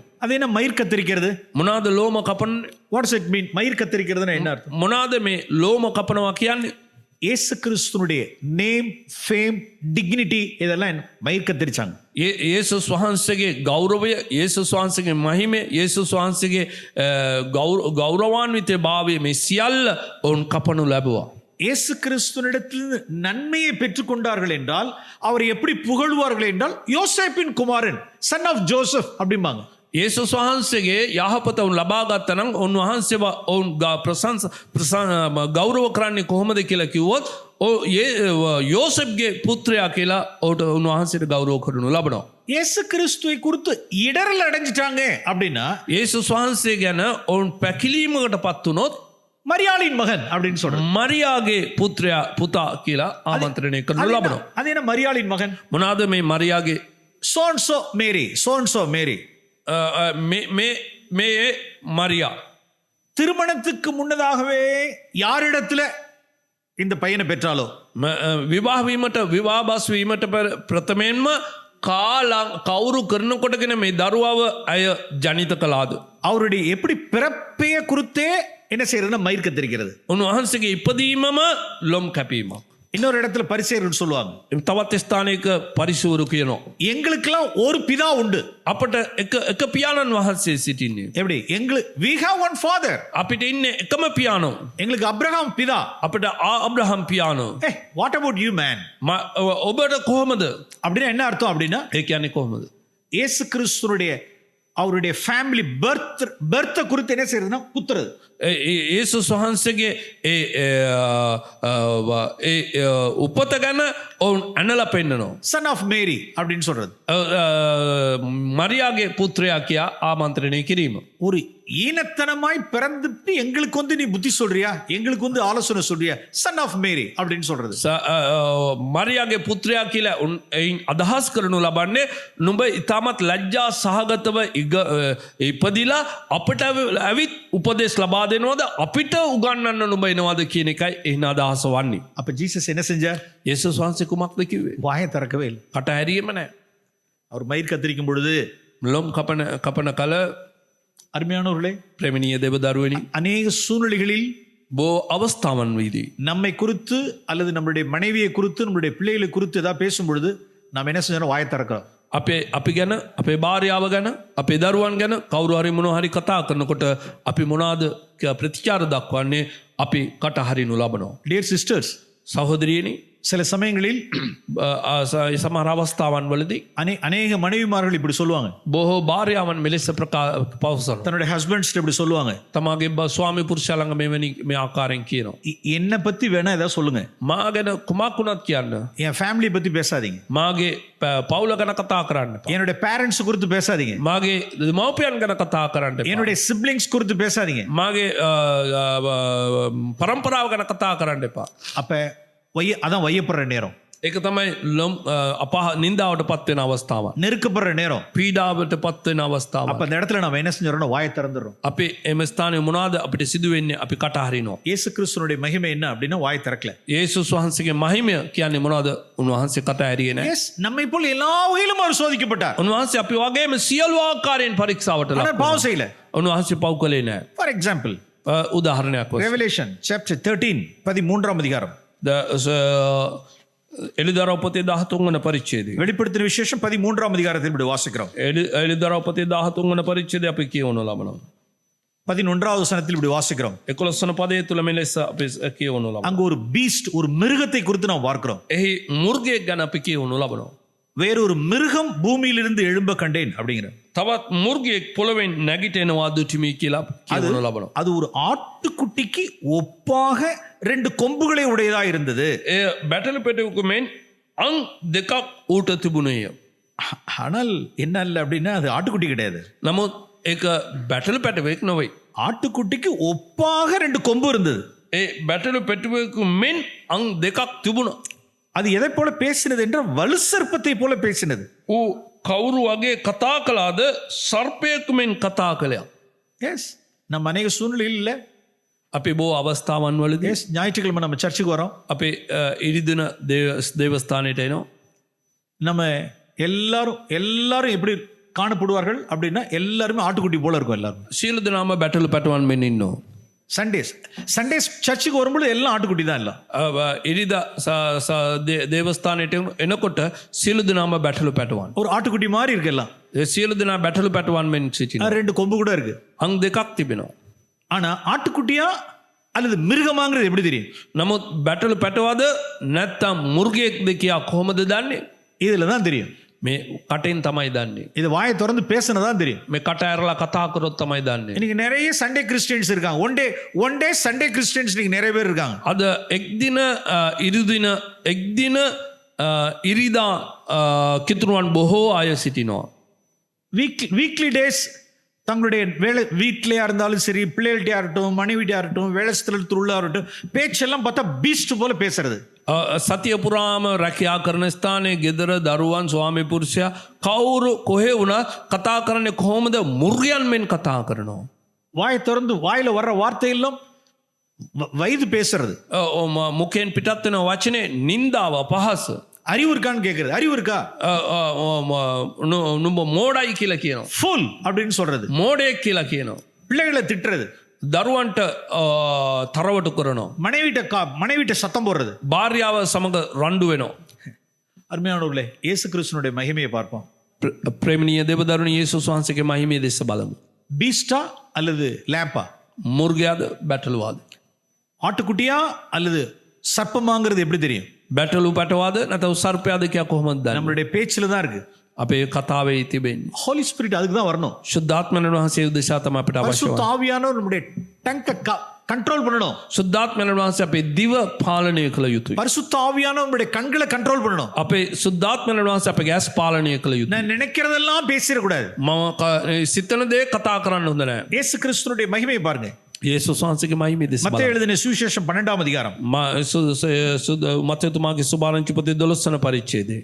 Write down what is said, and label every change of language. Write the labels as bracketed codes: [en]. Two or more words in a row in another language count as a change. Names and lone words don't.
[ta] அது என்ன மயிர் கத்தரிக்கிறது? [si] මොනවාද ලෝම කපන? [en] What does it mean? [ta] மயிர் கத்தரிக்கிறதுனா என்ன அர்த்தம்? [si] මොනවාද මේ ලෝම කපනවා කියන්නේ? [ta] இயேசு கிறிஸ்துனுடைய [en] name, fame, dignity [ta] இதெல்லாம் மயிர் கத்தரிச்சாங்க. [si] යේසුස් වහන්සේගේ ගෞරවය, යේසුස් වහන්සේගේ මහිමය, යේසුස් වහන්සේගේ ගෞරවාන්විත භාවය මේ සියල්ල ඔවුන් කපනු ලැබුවා. [ta] இயேசு கிறிஸ்துவினிடத்தில் நன்மையை பெற்றுக்கொண்டார்கள் என்றால் அவர் எப்படி புகழ்வார்கள் என்றால் யோசேப்பின் குமாரன், [en] son of Joseph [ta] அப்படிம்பாங்க. [si] යේසුස් වහන්සේගේ යහපත උන් ලබා ගත්තා නම් උන්වහන්සේව ඔවුන් ගෞරව කරන්නේ කොහොමද කියලා කිව්වොත් யோசப்ගේ පුත්‍රයා කියලා ඔහුට උන්වහන්සේට ගෞරව කරනු ලබනවා. [ta] இயேசு கிறிஸ்துவை குறித்து இடரல் அடைஞ்சிட்டாங்க அப்படின்னா [si] යේසුස් වහන්සේ ගැන ඔවුන් පැකිලීමකට පත් වුණොත් [ta] மரியாளின் மகன் அப்படின்னு சொல்றாங்க. [si] මරියාගේ පුතා කියලා ආමන්ත්‍රණය කරනු ලබනවා. [ta] அது என்ன மரியாளின் மகன்? [si] මොනවාද මේ මරියාගේ? [en] son of Mary. [si] මේ மரியா [ta] திருமணத்துக்கு முன்னதாகவே யாரிடத்துல இந்த பையனை பெற்றாலோ, [si] විවාහ බස් වීමට ප්‍රථමයෙන්ම කවුරු කරනකොටගෙන මේ දරුවව අය ජනිත කළාද? [ta] அவருடைய எப்படி பிறப்பைய குறித்தே என்ன செய்யறதுன்னா மயிர் கத்தரிக்கிறது. [si] උන්වහන්සේගේ ඉපදීමම ලොම් කැපීමක්. [ta] இன்னொரு இடத்துல பரிசேயர்கள் சொல்லுவாங்க, [si] තවත් ස්ථානයක පරිශූරු කියනවා. [ta] எங்களுக்கெல்லாம் ஒரு பிதா உண்டு. [si] අපට එක පියාණන් වහන්සේ සිටින්නේ. [ta] எப்படி? [en] we have one father. [si] අපිට ඉන්නේ එකම පියාණෝ. [ta] எங்களுக்கு அப்ரஹாம் பிதா. [si] අපිට ආබ්‍රහම් පියාණෝ. [en] what about you man? [si] ඔබට කොහොමද? [ta] அப்படின்னா என்ன அர்த்தம் அப்படின்னா, [si] ඒ කියන්නේ කොහොමද? [ta] இயேசு கிறிஸ்துனுடைய அவருடைய [en] family birth [ta] குறித்து என்ன செய்யறதுன்னா குத்துறது. [si] යේසුස් වහන්සේගේ උපත ගැන ඔවුන් ඇනලා පෙන්නනවා. [en] son of Mary [ta] அப்படின்னு சொல்றது. [si] மரியாගේ පුත්‍රයා කියා ආමන්ත්‍රණය කිරීම. [ta] ஒரு ஈனத்தனமாய் பிறந்துட்டு எங்களுக்கு வந்து நீ புத்தி சொல்றியா, எங்களுக்கு வந்து ஆலோசனை சொல்றியா, [en] son of Mary [ta] அப்படின்னு சொல்றது. [si] මරියාගේ පුත්‍රයා කියලා එයින් අදහස් කරනු ලබන්නේ නුඹ ඉතාමත් ලැජ්ජා සහගතව ඉපදිලා අපට ඇවිත් උපදෙස් ලබා දෙනවද, අපිට උගන්වන්න නුඹ එනවද කියන එකයි එහින අදහස වන්නේ. [ta] அப்ப ஜீசஸ் என்ன செஞ்சார்? [si] යේසුස් වහන්සේ කුමක්ද කිව්වේ? [ta] வாயை திறக்கவே இல்லை. [si] කට හැරීම නැහැ. [ta] அவர் மயிர் கத்தரிக்கும் பொழுது, [si] ලොම් කපන කල [ta] அருமையானவர்களே, [si] ප්‍රේමණීය දේවදරුවනි, [ta] அநேக சூழ்நிலைகளில் [si] බෝ අවස්ථාවන් වීදී [ta] நம்மை குறித்து அல்லது நம்மளுடைய மனைவியை குறித்து நம்மளுடைய பிள்ளைகளை குறித்து ஏதாவது பேசும் பொழுது நாம் என்ன செஞ்சோம்? வாயை திறக்கிறோம். [si] අපි ගැන, අපේ භාර්යාව ගැන, අපේ දරුවන් ගැන කවුරු හරි මොනවා හරි කතා කරනකොට අපි මොනවාද ප්‍රතිචාර දක්වන්නේ? අපි කට හරිනු ලබනවා. [en] Dear sisters, [si] සහෝදරියනි, [ta] சில சமயங்களில் [si] සමහර අවස්ථාවන් වලදී [ta] அநேக மனைவிமார்கள் இப்படி சொல்லுவாங்க, [si] බොහෝ භාර්යාවන් මෙලෙස පවසන. [ta] தன்னுடைய ஹஸ்பண்ட்ஸ் இப்படி சொல்லுவாங்க, [si] තමාගේ ස්වාමි පුරුෂයා ළඟ මේ ආකාරයෙන් කියනවා. [ta] என்னை பத்தி வேணா ஏதாவது சொல்லுங்க, [si] මා ගැන කුමක් වුණත් කියන්න, [ta] என் ஃபேமிலியை பத்தி பேசாதீங்க, [si] මාගේ පවුල ගැන කතා කරන්න, [ta] என்னுடைய பேரண்ட்ஸ் குறித்து பேசாதீங்க, [si] මාගේ මව්පියන් ගැන කතා කරන්න, [ta] என்னுடைய சிப்லிங்ஸ் குறித்து பேசாதீங்க, [si] මාගේ පරම්පරාව ගැන කතා කරන්න එපා. [ta] அப்ப அதான் வையப்படுற நேரம், [si] ඒක තමයි අපහ නින්දාවට පත්වෙන අවස්ථාව, [ta] நெருக்கப்படுற நேரம், [si] පීඩාවට පත්වෙන අවස්ථාව. [ta] அப்ப அந்த இடத்துல நம்ம என்ன செஞ்சோம்னா வாயை திறந்துடுறோம். [si] අපි එම ස්ථානයේ මොනවාද අපිට සිදු වෙන්නේ? අපි කට හරිනවා. [ta] இயேசு கிறிஸ்துனுடைய மகிமை என்ன அப்படின்னா வாயை திறக்கல. [si] යේසුස් වහන්සේගේ මහිමය කියන්නේ මොනවද? උන්වහන්සේ කට ඇරියේ නැහැ. [ta] எஸ், நம்மை போல் எல்லா வகையிலும் அவர் சோதிக்கப்பட்டார். [si] උන්වහන්සේ අපි වගේම සියලු ආකාරයෙන් පරීක්ෂාවට ලක් [ta] ஆனால் பாவம் செய்யல. [si] උන්වහන්සේ පව් කළේ නැහැ. [en] For example, [si] උදාහරණයක් වශයෙන් [en] Revelation chapter 13 [ta] 13ஆம் அதிகாரம், [si] එළිදරව් පොතේ 13 වන පරිච්ඡේදය. [ta] வெளிப்படுத்தின விசேஷம் 13ஆம் அதிகாரத்தில் இப்படி வாசிக்கிறோம். [si] එළිදරව් පොතේ 13 වන පරිච්ඡේදය අපි කියවනු ලබනවා. [ta] 11வது வசனத்தில் இப்படி வாசிக்கிறோம். [si] 11 වන පදයේ තුල මෙලෙස අපි කියවනු ලබනවා. [ta] அங்க ஒரு பீஸ்ட், ஒரு மிருகத்தை குறித்து நாம் பார்க்கிறோம். [si] එහි මුර්ගයෙක් ගැන අපි කියවනු ලබනවා. [ta] வேறொரு மிருகம் பூமியிலிருந்து எழும்ப கண்டேன் அப்படிங்கிற. [si] තවත් මුර්ගයෙක් පොළවෙන් නැගිටිනවා දුටිමි කියලා කියවනු ලබනවා. [ta] அது ஒரு ஆட்டுக்குட்டிக்கு ஒப்பாக 2 கொம்புகளை உடையதா இருந்தது. [si] එය බැටළු පෙටවෙකු මෙන් අං දෙකක් ඌට තිබුණේය. [ta] ஆனால் என்ன இல்ல அப்படின்னா அது ஆட்டுக்குட்டி கிடையாது. [si] නමුත් ඒක බැටළු පැටවෙක් නොවේ. [ta] ஆட்டுக்குட்டிக்கு ஒப்பாக 2 கொம்பு இருந்தது. [si] ඒ බැටළු පෙටවෙකු මෙන් අං දෙකක් තිබුණා. [ta] அது எதை போல பேசினது என்றால் வலு சர்ப்பத்தை போல பேசினது. [si] ඌ කවුරු වගේ කතා කළාද? සර්පයෙකු මෙන් කතා කළා. [ta] எஸ், நம்ம அநேக சூழ்நிலையில் இல்ல. [si] අපි බොහෝ අවස්ථාවන් වලදී [ta] எஸ், ஞாயிற்றுக்கிழமை நம்ம சர்ச்சுக்கு வரோம். [si] අපේ ඉරිදින දේවස්ථානයට එනවා. [ta] நம்ம எல்லாரும் எப்படி காணப்படுவார்கள் அப்படின்னா எல்லாருமே ஆட்டுக்குட்டி போல இருக்கும். எல்லாரும் [si] සියලු දෙනාම බැටළු පැටවන් මෙන් ඉන්නවා. [ta] சண்டேஸ் சர்ச்சுக்கு வரும்போது எல்லாம் ஆட்டுக்குட்டி தான். எல்லாம் [si] ඉරිද දේවස්ථානයට එනකොට සියලු දෙනාම බැටළු පැටවන්. [ta] ஒரு ஆட்டுக்குட்டி மாதிரி இருக்கு எல்லாம். [si] සියලු දෙනා බැටළු පැටවන් මෙන් සිටිනවා. [ta] 2 கொம்பு கூட இருக்கு. [si] අං දෙකක් තිබෙනවා. [ta] ஆனா ஆட்டுக்குட்டியா அல்லது மிருகமாங்கிறது எப்படி தெரியும்? [si] නමුත් බැටළු පැටවද නැත්තම් මුර්ගයෙක්ද කියා කොහොමද දන්නේ? [ta] இதுல தான் தெரியும். [si] මේ කටෙන් තමයි දන්නේ. [ta] இது வாயை திறந்து பேசினதான் தெரியும். [si] මේ කට ඇරලා කතා කරොත් තමයි දන්නේ. [ta] இன்னைக்கு நிறைய [en] Sunday Christians [ta] இருக்காங்க. [en] one day Sunday Christians [ta] இன்னைக்கு நிறைய பேர் இருக்காங்க. [si] අද එක්දින ඉරිදා කිතුරුවන් බොහෝ අය සිටිනවා. [en] weekly days [ta] தங்களுடைய வேலை வீட்டிலையா இருந்தாலும் சரி, பிள்ளைகள்கிட்டயா இருக்கட்டும், மனைவிட்டியா இருக்கட்டும், வேலை ஸ்தலத்தில் உள்ள இருக்கட்டும், பேச்செல்லாம் பார்த்தா பீஸ்ட் போல பேசுறது. [si] සතිය පුරාම රැකියා කරන ස්ථානයේ ගෙදර දරුවන් ස්වාමි පුරුෂයා කවුරු කොහේ වුණත් කතා කරන්නේ කොහොමද? මුර්ගයන් මෙන් කතා කරනවා. [ta] வாயை திறந்து வாயில வர்ற வார்த்தையெல்லாம் வயது பேசுறது. [si] මුකෙන් පිටත් වෙන වචනේ නින්දාව, පහස. [ta] அறிவு இருக்கான்னு கேக்குறது. அறிவு இருக்கா? [si] නුඹ මෝඩයි කියලා කියනවා. [ta] ஃபுல் அப்படின்னு சொல்றது. [si] මෝඩයෙක් කියලා කියනවා. [ta] பிள்ளைகளை திட்டுறது. [si] දරුවන්ට තරවට කරනවා. [ta] மனைவிட்ட சத்தம் போடுறது. [si] භාර්යාව සමඟ රණ්ඩු වෙනවා. [ta] அருமையானவர்களே, இயேசு கிறிஸ்துனுடைய மகிமையை பார்ப்போம். [si] ප්‍රේමණීය දෙවදරුණු යේසුස් වහන්සේගේ මහිමය දෙස බලමු. [ta] பீஸ்டா அல்லது லேம்பா? [si] මුර්ගයාද බැටළුවාද? [ta] ஆட்டுக்குட்டியா அல்லது சர்ப்பமாங்கிறது எப்படி தெரியும்? [si] බැටළු පැටවාද නැතව සර්පයාද කියා කොහොමද දන්නේ? [ta] நம்மளுடைய பேச்சில தான் இருக்கு. [si] අපේ කතාවේ තිබෙන්නේ. [en] Holy Spirit [ta] அதுக்கு தான் வரணும். [si] ශුද්ධාත්මයන් වහන්සේ උදෙසා තමයි අපිට අවශ්‍ය [ta] பரிசுத்த [si] වන්නේ. [ta] ஆவியானவர் நம்முடைய டங்க கண்ட்ரோல் பண்ணணும். [si] ශුද්ධාත්මයන් වහන්සේ අපේ දිව පාලනය කළ යුතුයි. [ta] பரிசுத்த ஆவியானவர் நம்முடைய கண்களை கண்ட்ரோல் பண்ணணும். [si] අපේ ශුද්ධාත්මයන් වහන්සේ අපේ ගැස් පාලනය කළ යුතුයි. [ta] நான் நினைக்கிறதெல்லாம் பேசிட கூடாது. [si] මම සිතන දේ කතා කරන්න හොඳ නැහැ. [ta] இயேசு கிறிஸ்துனுடைய மகிமையை பாருங்க. [si] යේසුස් වහන්සේගේ මහිමය දෙස බලන්න. [ta] மத்தேயு எழுதின சுவிசேஷம் 12ஆம் அதிகாரம். [si] මතේතුමාගේ සුභාරංචි පොතේ 12 වන පරිච්ඡේදය.